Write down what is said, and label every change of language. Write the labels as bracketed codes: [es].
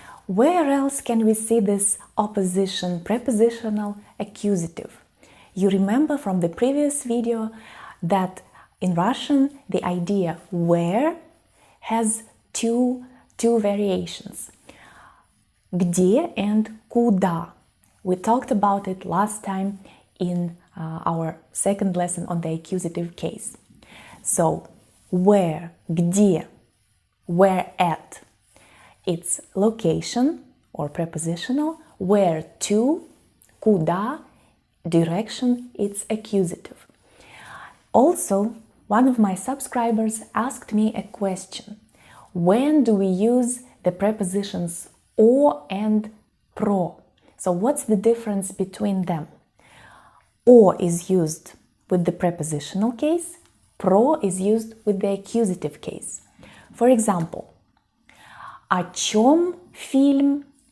[en] Where else can we see this opposition, prepositional, accusative? You remember from the previous video that in Russian the idea where has two variations. [ru] Где and куда. [en] We talked about it last time in our second lesson on the accusative case. So, where, где, where at, it's location or prepositional, where to, куда, direction, it's accusative. Also, one of my subscribers asked me a question. When do we use the prepositions о and про? So what's the difference between them? О is used with the prepositional case, про is used with the accusative case. [ru] For example, о чем фильм?